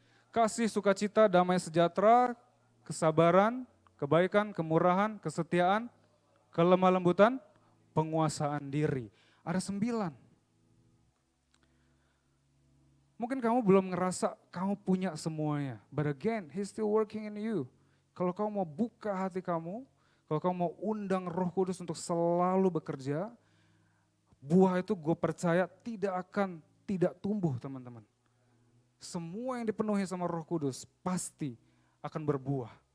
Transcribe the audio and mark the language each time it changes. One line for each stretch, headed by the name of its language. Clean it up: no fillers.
Indonesian: Kasih, sukacita, damai sejahtera, kesabaran, kebaikan, kemurahan, kesetiaan, kelemah lembutan, penguasaan diri. Ada 9. Mungkin kamu belum ngerasa kamu punya semuanya.
English: But again, He's still working in you.
Indonesian: Kalau kamu mau buka hati kamu, kalau kamu mau undang Roh Kudus untuk selalu bekerja, buah itu gue percaya tidak tumbuh, teman-teman. Semua yang dipenuhi sama Roh Kudus pasti akan berbuah.